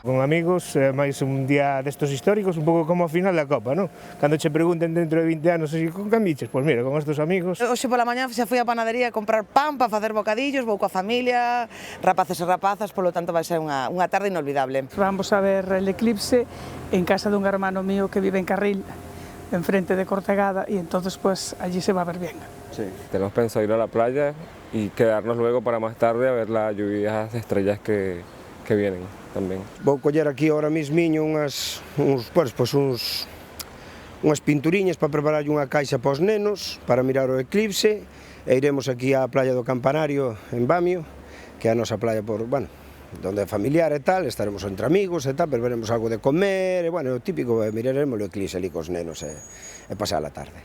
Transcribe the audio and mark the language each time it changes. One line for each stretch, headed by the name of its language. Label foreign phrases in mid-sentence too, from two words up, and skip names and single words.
Galician: Con amigos, máis un día destos históricos, un pouco como a final da Copa, non? Cando che pregunten dentro de 20 anos con quen viches, pois mira, con estos amigos. Hoxe pola mañá xa fui á panadería a comprar pan para facer bocadillos, vou coa familia, rapaces e rapazas, polo tanto vai ser unha tarde inolvidable.
Spanish: Vamos a ver el eclipse en casa dun hermano mío que vive en Carril, enfrente de Cortegada, y entonces pues allí se va a ver bien. Sí, tenemos pensado ir a la playa y quedarnos luego para más tarde a ver las lluvias de estrellas que vienen tamén.
Galician: Vou coller aquí ahora mismiño unhas pinturiñas para preparar unha caixa para os nenos, para mirar o eclipse, e iremos aquí á playa do Campanario, en Bamio, que é a nosa playa donde é familiar e tal, estaremos entre amigos e tal, pero veremos algo de comer, e o típico, miraremos o eclipse ali cos nenos e pasar a tarde.